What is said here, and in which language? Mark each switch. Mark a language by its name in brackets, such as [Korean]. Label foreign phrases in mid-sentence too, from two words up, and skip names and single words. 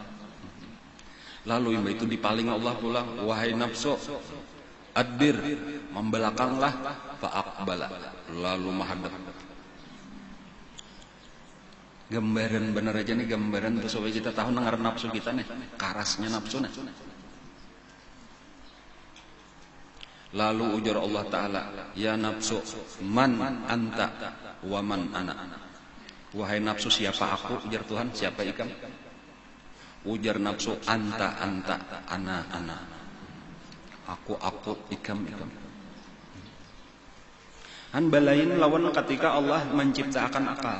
[Banjar] Lalu itu dipaling Allah pulang, wahai nafsu adbir, membelakanglah, fa'aqbala, lalu menghadap. Gambaran bener aja nih, gambaran tuh supaya kita tahu nengar nafsu kita nih, karasnya nafsu nih. Lalu ujar Allah Ta'ala, ya nafsu, [Arabic] من أنت ومن أنا. [Banjar] Wahai nafsu, siapa aku? Ujar Tuhan. Siapa ikam? Ujar nafsu, [Arabic] أنت أنا. [Banjar] Aku, ikam. Han balain lawan ketika Allah menciptakan akal.